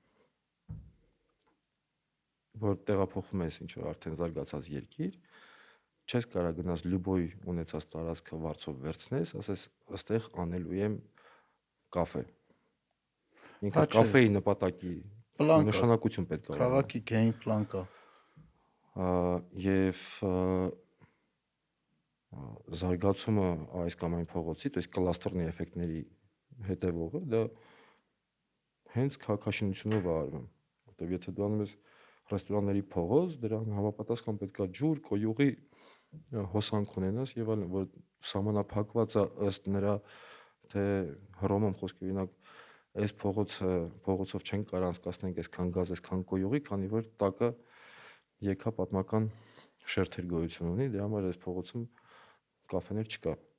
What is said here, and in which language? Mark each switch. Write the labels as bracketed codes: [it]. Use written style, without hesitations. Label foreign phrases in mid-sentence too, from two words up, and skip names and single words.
[hy] որ տեղափոխվում ես ինչ որ արդեն զարգացած երկիր, չես կարող գնաս լյուբոյ ունեցած տարածքը վարձով վերցնես, ասես ըստեղ անելու եմ կաֆե։ Ինքը կաֆեի նպատակի նշանակություն պետք է ունենա։ Քաղաքի [en] game plan [hy] կա։ Եվ զարգացումը այս կամ այն փողոցի, [ru] то есть [hy] կլաստերնի էֆեկտների հետևողը դա հենց քաղաքաշինությունով է արվում, որտեղ եթե դու անում ես ռեստորանների փողոց, դրան համապատասխան պետքա ջուր, կոյուղի հոսանք ունենաս եւ այլն, որ սահմանափակված է ըստ նրա թե Հռոմում խոսքի օրինակ այս փողոցով չեն կարող անցկացնենք այսքան գազ, այսքան կոյուղի, քանի որ տակը եկա պատմական շերտեր գոյություն ունի, դրա համար այս փողոցում կաֆեներ չկա։